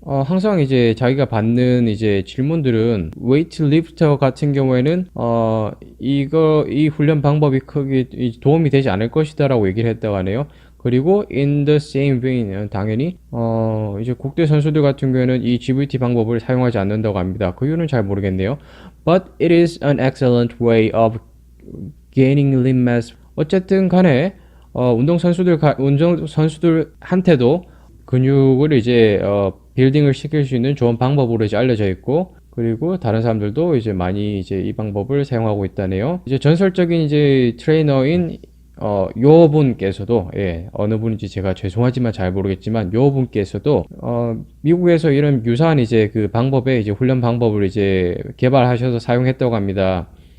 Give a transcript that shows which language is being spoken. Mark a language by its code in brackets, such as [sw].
[ko] 항상 이제 자기가 받는 이제 질문들은 웨이트리프터 같은 경우에는 이 훈련 방법이 크게 도움이 되지 않을 것이다라고 얘기를 했다고 하네요. 그리고 [en] in the same vein, [ko] 당연히 이제 국대 선수들 같은 경우에는 이 GBT 방법을 사용하지 않는다고 합니다. 그 이유는 잘 모르겠네요. [en] But it is an excellent way of gaining limb mass. [ko] 어쨌든 간에 운동선수들한테도 근육을 이제 빌딩을 시킬 수 있는 좋은 방법으로 이제 알려져 있고, 그리고 다른 사람들도 이제 많이 이제 이 방법을 사용하고 있다네요. 이제 전설적인 이제 트레이너인 요 분께서도, 예, 어느 분인지 제가 죄송하지만 잘 모르겠지만 요 분께서도 미국에서 이런 유사한 이제 그 방법에 이제 훈련 방법을 이제 개발하셔서 사용했다고 합니다.